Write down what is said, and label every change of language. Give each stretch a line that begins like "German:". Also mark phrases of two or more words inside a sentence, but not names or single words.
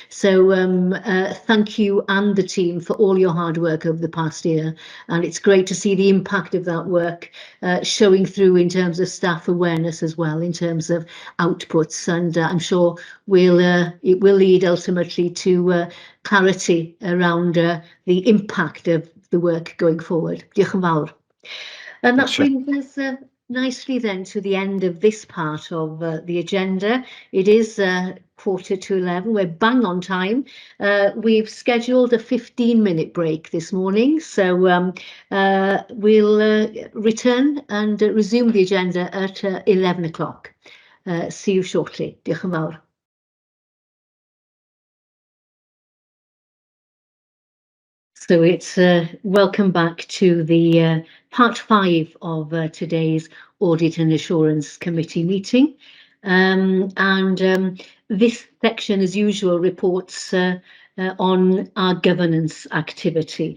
English: So thank you and the team for all your hard work over the past year, and it's great to see the impact of that work showing through in terms of staff awareness as well, in terms of outputs, and I'm sure it will lead ultimately to clarity around the impact of the work going forward.
Welsh: Diolch yn fawr.
English: And that brings us nicely then to the end of this part of the agenda. It is 11:15. We're bang on time. We've scheduled a 15-minute break this morning, so we'll return and resume the agenda at 11 o'clock. See you shortly.
Welsh: Diolch yn fawr.
English: So it's welcome back to the part 5 of today's Audit and Assurance Committee meeting. This section, as usual, reports on our governance activity.